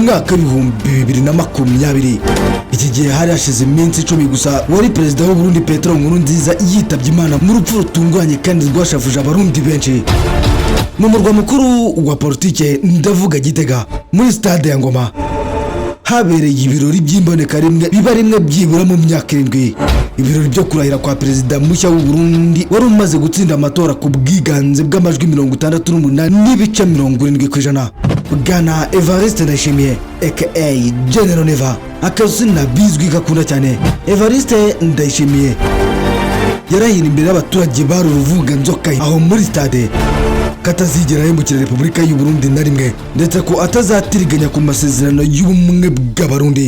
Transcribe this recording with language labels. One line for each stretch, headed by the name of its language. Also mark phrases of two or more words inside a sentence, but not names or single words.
Kinyarwanda: mwaka w'2020 iki gihe hari hashize iminsi 10 gusa wari perezida w'u Burundi Petero Nkurunziza yitabye Imana mu rupfu rutunguranye kandi rwashafuje abarundi benshi mu murwa mukuru wa politike ndavuga Gitega muri stade ya Ngoma habereye ibirori by'imboneka rimwe biba rimwe byibura mu myaka 7 ibirori byo kurahira kwa perezida mushya w'u Burundi wari umaze gutsinda amatora ku bwiganze bw'amajwi 68 n'ibice 70%. Bwana Evariste Ndayishimiye aka General Neva akazina bizwi gakunda cyane. Evariste Ndayishimiye yarahira imbere y'abaturage bari uruvuga nzoka aho muri stade katazigera yambukira Repubulika y'u Burundi na rimwe ndetse ko atazatiriganya ku masezerano y'ubumwe bw'abarundi.